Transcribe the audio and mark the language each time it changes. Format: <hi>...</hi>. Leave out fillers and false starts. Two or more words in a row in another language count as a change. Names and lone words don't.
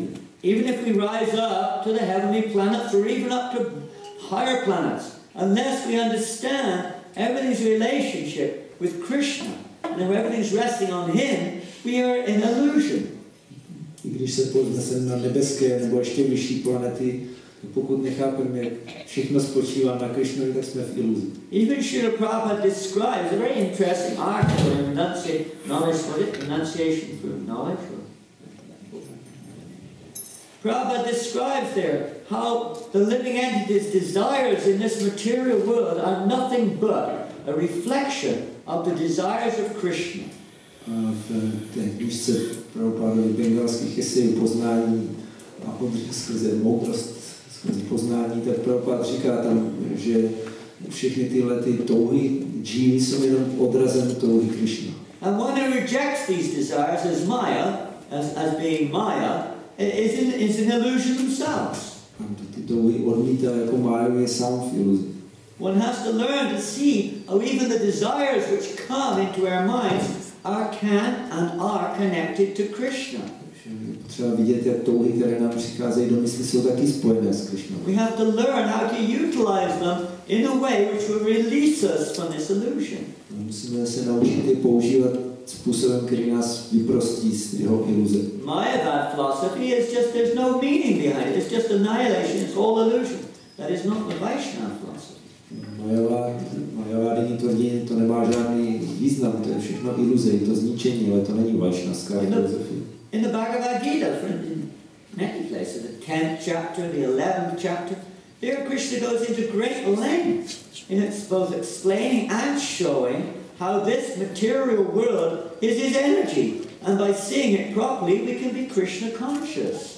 <en>Even if we rise up to the heavenly planets or even up to higher planets, unless we understand everything's relationship with Krishna and everything's resting on him, we are in illusion.</en> <cs>I když se povzneseme na nebeské nebo ještě vyšší planety, pokud nechápeme, jak všechno spočívá na Krishnovi, tak jsme v iluzi.</cs> <en>Even Srila Prabhupada describes a very interesting article in Enunciation for Knowledge. Prabhupada describes there how the living entity's desires in this material world are nothing but a reflection of the desires of Krishna.</en> <cs>A v té knížce Prabhupádovy bengalských esejů poznání a skrze moudrost, skrze poznání, tak Prabhupád říká tam, že všechny tyhle ty touhy džívy jsou jenom odrazem touhy Krishna.</cs> <en>And one who rejects these desires as Maya, as being Maya, is an illusion themselves.</en> <cs>A ty touhy odmítá jako máju, je sám v iluzi.</cs> <en>One has to learn to see how even the desires which come into our minds can and are connected to Krishna.</en> <cs>Třeba vidět, jak touhy, které nám přicházejí do mysli, jsou taky spojené s Krishnou.</cs> <en>We have to learn how to utilize them in a way which will release us from this illusion.</en> <cs>Musíme se naučit je používat způsobem, který nás vyprostí z jeho iluze.</cs> <en>Mayavad philosophy is just, there's no meaning behind it. It's just annihilation. It's all illusion. That is not the Vaishnava philosophy.</en> <cs>Majavádění tvrdí, to nemá žádný význam, to je všechno iluze, je to zničení, ale to není vaishnavská filozofie.</cs> <en>In the Bhagavad Gita, 10th chapter, the 11th chapter, there Krishna goes into great length in both explaining and showing how this material world is his energy. And by seeing it properly, we can be Krishna conscious.</en>